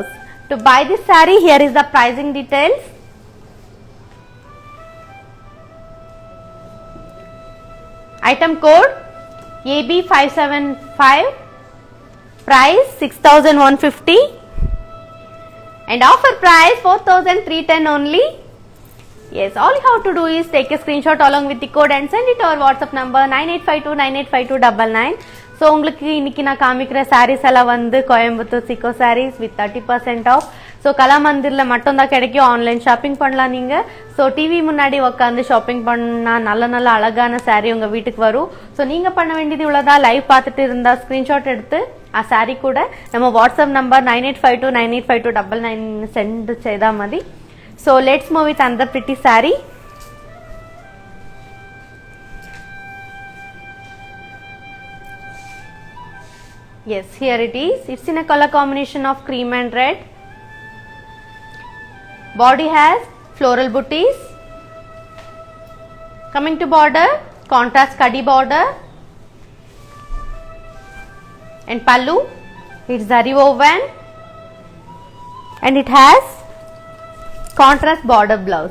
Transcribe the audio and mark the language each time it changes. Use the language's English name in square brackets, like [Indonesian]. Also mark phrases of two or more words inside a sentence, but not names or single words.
[English] To buy this saree, here is the pricing details. Item code AB575, price 6150, and offer price 4310 only. Yes, all you have to do is take a screenshot along with the code and send it to our WhatsApp number 9852985299. [Tamil] ஸோ உங்களுக்கு இன்றைக்கி நான் காமிக்கிற சாரீஸ் எல்லாம் வந்து கோயம்புத்தூர் சிக்கோ சாரீஸ் [English] with 30% off. [Tamil] ஸோ கலாமந்திரில் மட்டும்தான் கிடைக்கும், [English] online shopping [Tamil] பண்ணலாம் நீங்கள். ஸோ டிவி முன்னாடி உட்காந்து ஷாப்பிங் பண்ணால் நல்ல நல்ல அழகான சாரீ உங்கள் வீட்டுக்கு வரும். ஸோ நீங்கள் பண்ண வேண்டியது இவ்வளோதான். லைவ் பார்த்துட்டு இருந்தால் ஸ்க்ரீன்ஷாட் எடுத்து [Telugu] ఆ శారీ కూడా [Tamil] நம்ம [Telugu] వాట్సాప్ నంబర్ 9852985299 సెండ్ చేద్దాం అది. [English] So let's move with another pretty saree. Yes, here it is. It's in a color combination of cream and red. Body has floral booties. Coming to border, contrast kadi border, and pallu, it's zari woven, and it has contrast border blouse.